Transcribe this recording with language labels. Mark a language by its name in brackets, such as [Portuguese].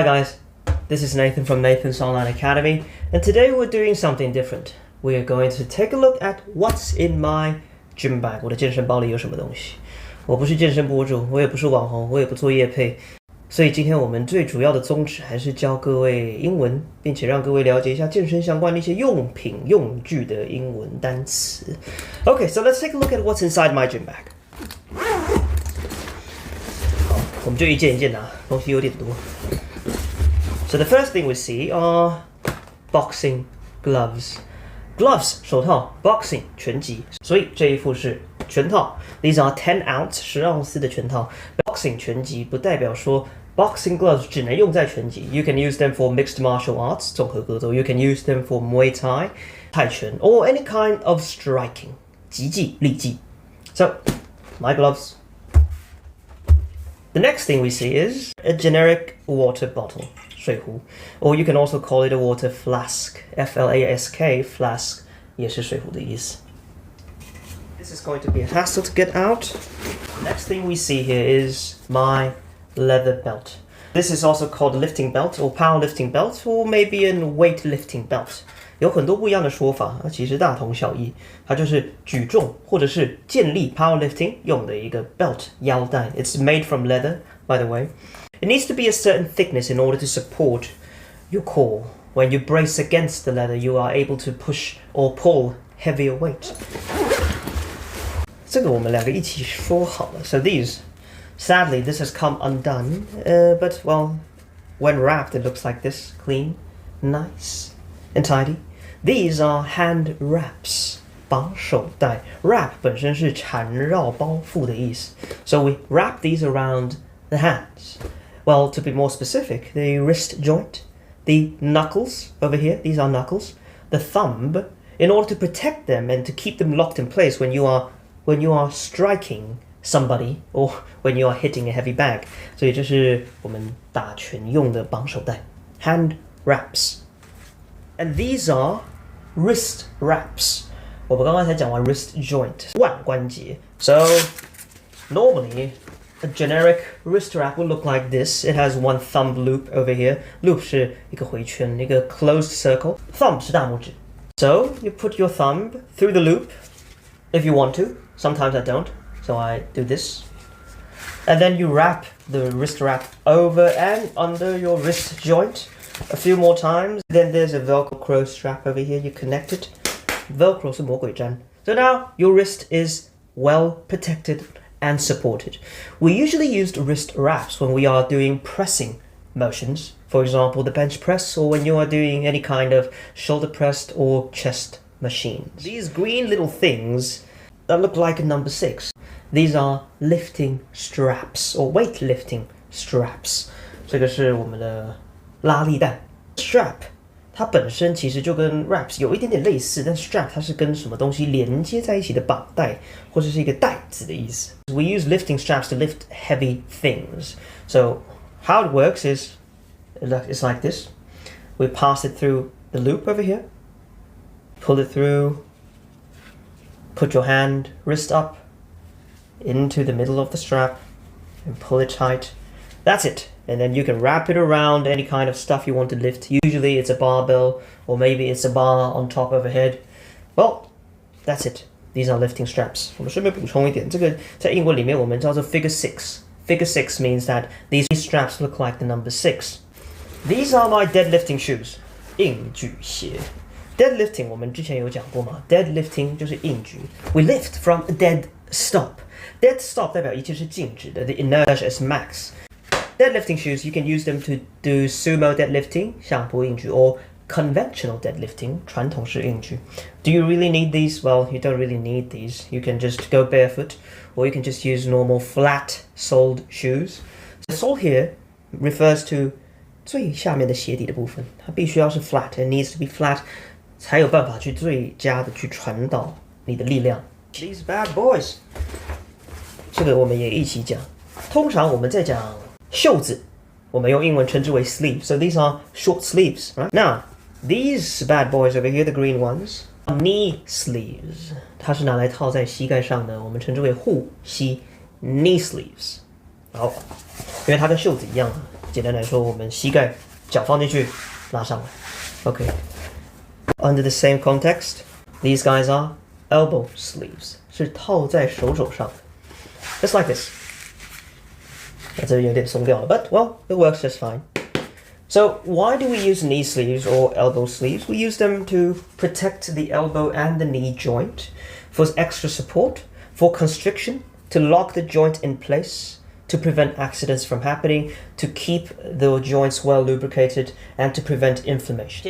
[English] guys, this is Nathan from Nathan's Online Academy, and today we're doing something different. We are going to take a look at what's in my gym bag. [Chinese] 我的健身包里有什么东西？我不是健身博主，我也不是网红，我也不做业配，所以今天我们最主要的宗旨还是教各位英文，并且让各位了解一下健身相关的一些用品、用具的英文单词。 [English] Okay, so let's take a look at what's inside my gym bag. [Chinese] 好，我们就一件一件拿，东西有点多。 [English] So the first thing we see are boxing gloves. [Chinese] Gloves 手套 boxing 拳击，所以这一副是拳套。 [English] These are 10 ounce [Chinese] 10盎司的拳套。 [English] Boxing [Chinese] 拳击不代表说 [English] boxing gloves [Chinese] 只能用在拳击。 [English] You can use them for mixed martial arts [Chinese] 综合格斗。 [English] You can use them for Muay Thai [Chinese] 泰拳 [English] or any kind of striking [Chinese] 击技力技。 [English] So my gloves. The next thing we see is a generic water bottle. [Chinese] 水壶 [English] or you can also call it a water flask. [Chinese] F-L-A-S-K flask 也是水壶的意思。 [English] This is going to be a hassle to get out. Next thing we see here is my leather belt. This is also called a lifting belt or powerlifting belt or maybe a weightlifting belt. [Chinese] 有很多不一样的说法，其实大同小异。它就是举重或者是健力 powerlifting 用的一个 belt 腰带。 [English] It's made from leather, by the way. It needs to be a certain thickness in order to support your core. When you brace against the leather, you are able to push or pull heavier weight. [Chinese] 这个我们两个一起说好了。 [English] So these, sadly, this has come undone. But well, when wrapped, it looks like this, clean, nice, and tidy. These are hand wraps. [Chinese] 绑手带 wrap 本身是缠绕包覆的意思。 [English] So we wrap these around the hands. Well, to be more specific, the wrist joint, the knuckles over here, these are knuckles, the thumb, in order to protect them and to keep them locked in place when you are striking somebody or when you are hitting a heavy bag. [Chinese] 所以这是我们打拳用的绑手带 [English] hand wraps. And these are wrist wraps. [Chinese] 我们刚刚才讲完 [English] wrist joint [Chinese] 腕关节 [English] So normally a generic wrist wrap will look like this. It has one thumb loop over here. [Chinese] Loop 是一个回圈，一个 [English] closed circle. [Chinese] Thumb 是大拇指。 [English] So you put your thumb through the loop if you want to. Sometimes I don't, so I do this. And then you wrap the wrist wrap over and under your wrist joint a few more times. Then there's a Velcro strap over here. You connect it. [Chinese] Velcro 是魔鬼毡. [English] So now your wrist is well protected and supported. We usually use wrist wraps when we are doing pressing motions. For example, the bench press or when you are doing any kind of shoulder press or chest machines. These green little things that look like a number 6. These are lifting straps or weightlifting straps. [Chinese] 这个是我们的拉力带 strap 它本身其实就跟 wraps 有一点点类似，但 strap 它是跟什么东西连接在一起的绑带，或者是一个带子的意思。 [English] We use lifting straps to lift heavy things. So how it works is it's like this. We pass it through the loop over here, pull it through, put your hand, wrist up, into the middle of the strap, and pull it tight. That's it. And then you can wrap it around any kind of stuff you want to lift. Usually it's a barbell or maybe it's a bar on top of a head. Well, that's it. These are lifting straps. [Chinese] 我们顺便补充一点，这个在英文里面我们叫做 [English] figure 6. Figure 6 means that these straps look like the number 6. These are my deadlifting shoes. [Chinese] 硬举鞋 Deadlifting 我们之前有讲过吗？ [English] Deadlifting [Chinese] 就是硬举 [English] We lift from a dead stop. Dead stop 代表一切是静止的 The inertia is max. Deadlifting shoes, you can use them to do sumo deadlifting, [Chinese] 相扑硬举 [English] or conventional deadlifting, [Chinese] 传统式硬举 [English] Do you really need these? Well, you don't really need these. You can just go barefoot or you can just use normal flat-soled shoes. The sole here refers to [Chinese] 最下面的鞋底的部分，它必须要是 flat. [English] It needs to be flat [Chinese] 才有办法去最佳的去传导你的力量。 [English] These bad boys. [Chinese] 这个我们也一起讲。通常我们在讲袖子，我们用英文称之为 sleeve. [English] So these are short sleeves, right? Now, these bad boys over here, the green ones, are knee sleeves. [Chinese] 它是拿来套在膝盖上的，我们称之为护膝 [English] knee sleeves. [Chinese] 好，因为它跟袖子一样，简单来说，我们膝盖脚放进去，拉上来。 [English] Okay. Under the same context, these guys are elbow sleeves. [Chinese] 是套在手肘上的。 [English] Just like this. [Chinese] 那这有点松掉了 [English] but well, it works just fine. So why do we use knee sleeves or elbow sleeves? We use them to protect the elbow and the knee joint, for extra support, for constriction, to lock the joint in place, to prevent accidents from happening, to keep the joints well lubricated, and to prevent inflammation.